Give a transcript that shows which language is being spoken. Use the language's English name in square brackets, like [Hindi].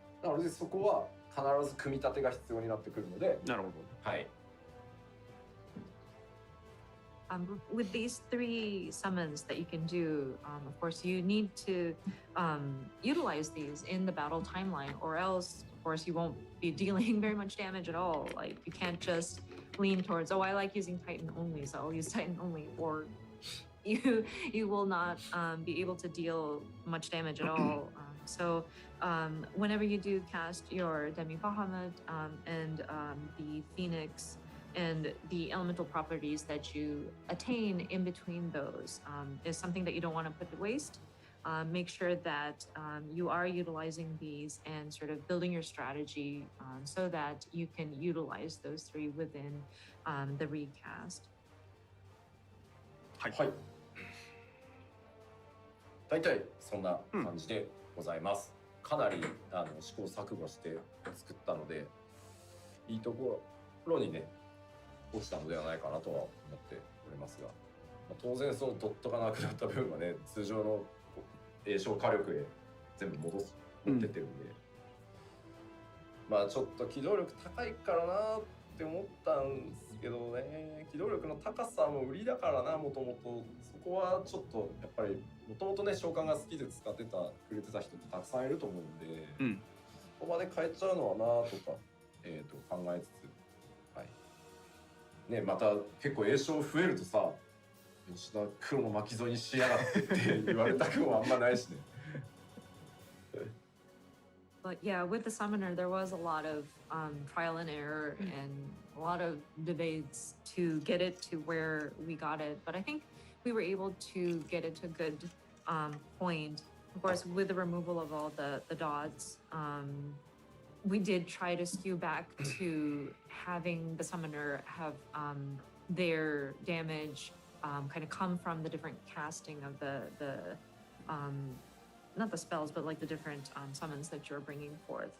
[Japanese] なのでそこは必ず組み立てが必要になってくるので。なるほど。はい。 [English] With these 3 summons that you can do, of course, you need to utilize these in the battle timeline, or else, of course, you won't be dealing very much damage at all. Like, you can't just lean towards, oh, I like using Titan only, so I'll use Titan only, or you will not be able to deal much damage at all. So whenever you do cast your Demi Bahamut and the Phoenix, and the elemental properties that you attain in between those is something that you don't want to put to waste. Make sure that you are utilizing these and sort of building your strategy so that you can utilize those 3 within the recast. [Japanese] はい。大体そんな感じでございます。かなり試行錯誤して作ったので、いいところにね落ちたのではないかなとは思っておりますが、当然そのドットがなくなった分はね、通常の栄翔火力へ全部持ってってるんで、まあちょっと機動力高いからなって思ったんですけどね、機動力の高さも売りだからな、もともとそこはちょっとやっぱりもともとね召喚が好きで使ってくれてた人ってたくさんいると思うんで、ここまで変えちゃうのはなとか、考えつつ。ね、また結構栄翔増えるとさ、吉田黒の巻き添えにしやがってって言われたくもあんまないしね。 [English] But yeah, with the summoner, there was a lot of trial and error and a lot of debates to get it to where we got it. But I think we were able to get it to a good point. Of course, with the removal of all the dots, we did try to skew back to having the summoner have their damage kind of come from the different casting of the not the spells, but like the different summons that you're bringing forth.